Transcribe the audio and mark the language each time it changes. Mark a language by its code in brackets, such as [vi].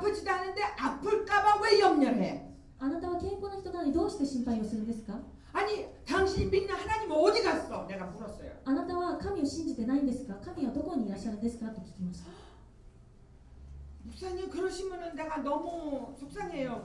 [ko] 아프지도 않은데 아플까봐 왜 염려를 해? [ja] あなたは健康な人なのにどうして心配をするんですか？ [ko] 아니 당신이 믿는 하나님은 어디 갔어? 내가 물었어요. [ja] あなたは神を信じてないんですか？神はどこにいらっしゃるんですかと聞きました。 [ko] 목사님 그러시면은 내가 너무 속상해요.